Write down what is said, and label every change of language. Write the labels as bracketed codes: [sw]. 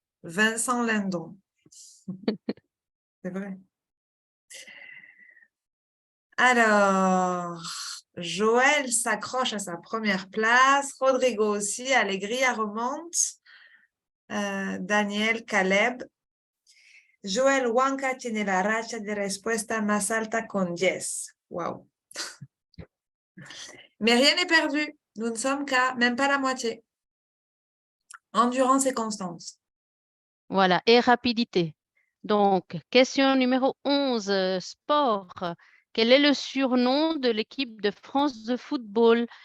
[fr] Vincent Lindon. C'est vrai. Alors, Joël s'accroche à sa première place. Rodrigo aussi. Alegria remonte. Daniel, Caleb. [es] Joel Huanca tiene la racha de respuesta más alta con 10. Wow. [fr] Mais rien n'est perdu. Nous ne sommes qu'à même pas la moitié. Endurance et constance. Voilà, et rapidité. Donc, question numéro 11, sport. Quel est le surnom de l'équipe de France de football?